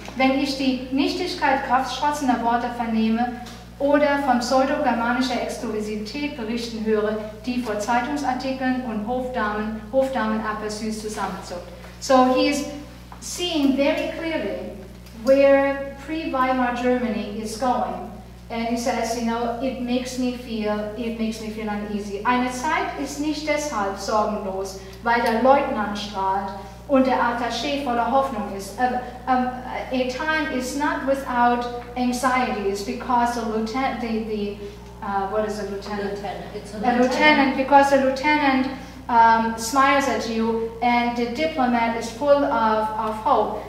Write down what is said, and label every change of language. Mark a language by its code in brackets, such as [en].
[de] Wenn ich die Nichtigkeit kraftstrotzender Worte vernehme oder von pseudo-germanischer Exklusivität berichten höre, die vor Zeitungsartikeln und Hofdamen Appetit zusammenzuckt. [en] So he is seeing very clearly where pre-Weimar Germany is going. And he says, you know, it makes me feel uneasy. [de] Eine Zeit ist nicht deshalb sorgenlos, weil der Leutnant strahlt und der Attaché voller Hoffnung ist. [en] A time is not without anxieties because the lieutenant, what is a lieutenant? It's A lieutenant, because the lieutenant smiles at you and the diplomat is full of hope.